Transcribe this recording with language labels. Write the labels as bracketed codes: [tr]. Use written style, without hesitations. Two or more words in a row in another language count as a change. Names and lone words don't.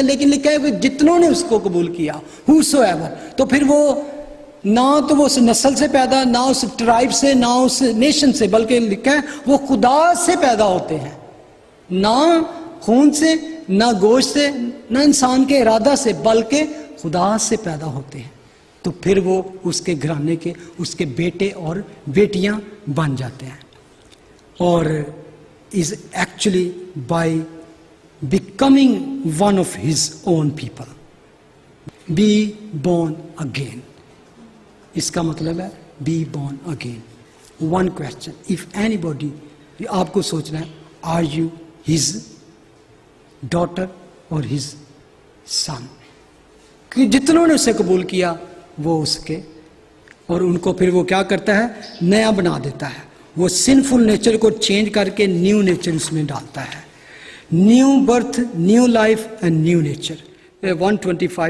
[ur] لیکن لکھا ہے کہ جتنوں نے اس کو قبول کیا, whosoever, تو پھر وہ نہ تو وہ اس نسل سے پیدا, نہ اس ٹرائب سے, نہ اس نیشن سے, بلکہ لکھا ہے وہ خدا سے پیدا ہوتے ہیں. نہ خون سے, نہ گوشت سے, نہ انسان کے ارادہ سے, بلکہ خدا سے پیدا ہوتے ہیں. تو پھر وہ اس کے گھرانے کے, اس کے بیٹے اور بیٹیاں بن جاتے ہیں. [en] اور is actually by becoming one of his own people. Be born again. [ur] اس کا مطلب ہے [en] be born again. One question, if anybody, [ur] آپ کو سوچنا ہے, [en] are you his daughter or his son? [ur] کہ جتنوں نے اسے قبول کیا وہ اس کے, اور ان کو پھر وہ کیا کرتا ہے, نیا بنا دیتا ہے. وہ [en] sinful nature [ur] کو چینج کر کے [en] new nature [ur] اس میں ڈالتا ہے. [en] new birth, new life and new nature. [ur] 125.